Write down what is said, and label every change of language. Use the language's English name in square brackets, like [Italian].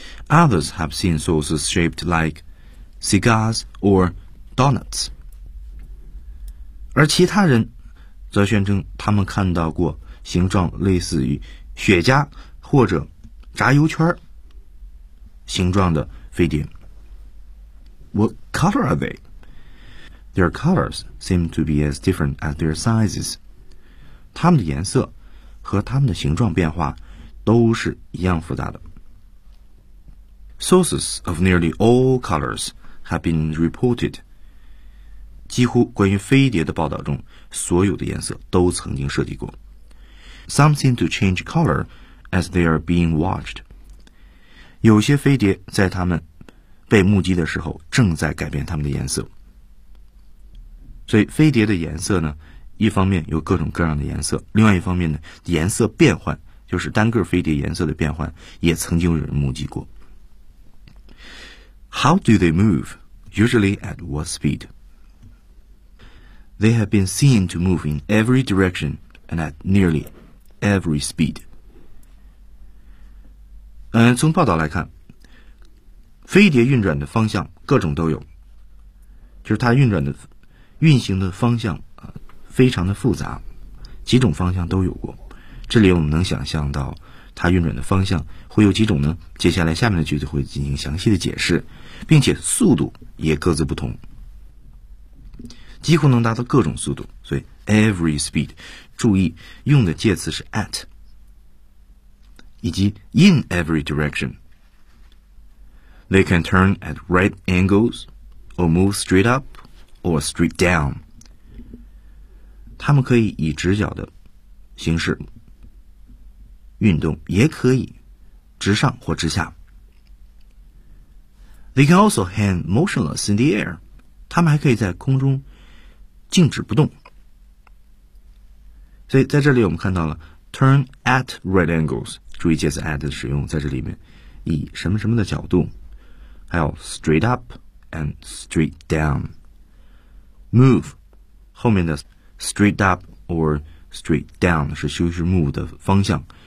[English] Others have seen saucers shaped like cigars or donuts. [Chinese] 而其他人则宣称他们看到过形状类似于雪茄或者炸油圈形状的飞碟。 [English] What color are they? Their colors seem to be as different as their sizes. [Chinese] 它们的颜色和它们的形状变化都是一样复杂的。 [English] Sources of nearly all colors have been reported. [Chinese] 几乎关于飞碟的报道中，所有的颜色都曾经涉及过。 [English] Some seem to change color. As they are being watched, [Chinese] 有些飞碟在他们被目击的时候正在改变他们的颜色。所以飞碟的颜色呢，一方面有各种各样的颜色，另外一方面呢，颜色变换，就是单个飞碟颜色的变换，也曾经有人目击过。 [English] How do they move? Usually at what speed? They have been seen to move in every direction and at nearly every speed. [Chinese] 从报道来看，飞碟运转的方向各种都有，就是它运转的运行的方向非常的复杂，几种方向都有过。这里我们能想象到它运转的方向会有几种呢？接下来下面的句子会进行详细的解释，并且速度也各自不同，几乎能达到各种速度。所以 [English] every speed， [Chinese] 注意用的介词是 at，以及 [English] in every direction. They can turn at right angles or move straight up or straight down. [Chinese] 他们可以以直角的形式运动，也可以直上或直下。 [English] They can also hang motionless in the air. [Chinese] 他们还可以在空中静止不动。所以在这里我们看到了 [English] turn at right angles. [Chinese] 注意介词 at 的使用，在这里面以什么什么的角度，还有 [English] straight up and straight down， [Chinese] move 后面的 [English] straight up or straight down [Chinese] 是修饰 move 的方向。